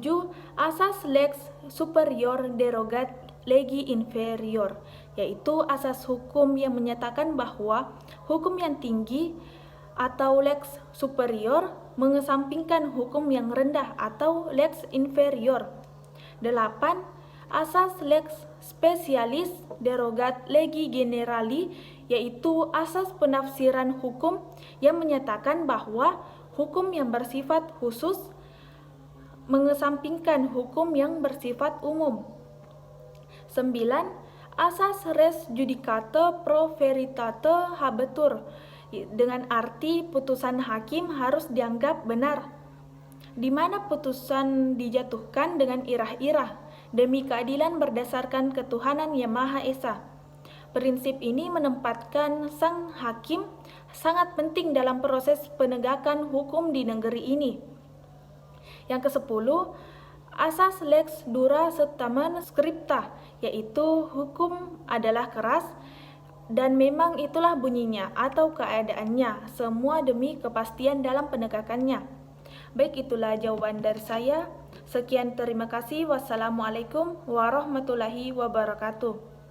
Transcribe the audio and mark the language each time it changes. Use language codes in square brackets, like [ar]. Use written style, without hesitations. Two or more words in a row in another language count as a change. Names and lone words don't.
[id] Asas [la] lex superior derogat legi inferior, [id] yaitu asas hukum yang menyatakan bahwa hukum yang tinggi atau [la] lex superior [id] mengesampingkan hukum yang rendah atau [la] lex inferior. 8. Asas lex specialis derogat legi generali, [id] yaitu asas penafsiran hukum yang menyatakan bahwa hukum yang bersifat khusus mengesampingkan hukum yang bersifat umum. 9. [la] Asas res judicata pro veritate habetur, [id] dengan arti putusan hakim harus dianggap benar, di mana putusan dijatuhkan dengan irah-irah demi keadilan berdasarkan ketuhanan yang Maha Esa. Prinsip ini menempatkan sang hakim sangat penting dalam proses penegakan hukum di negeri ini. Yang ke-10, asas [la] lex dura setaman scripta, [id] yaitu hukum adalah keras dan memang itulah bunyinya atau keadaannya, semua demi kepastian dalam penegakannya. Baik, itulah jawaban dari saya. Sekian, terima kasih. [ar] والسلام عليكم ورحمة الله وبركاته.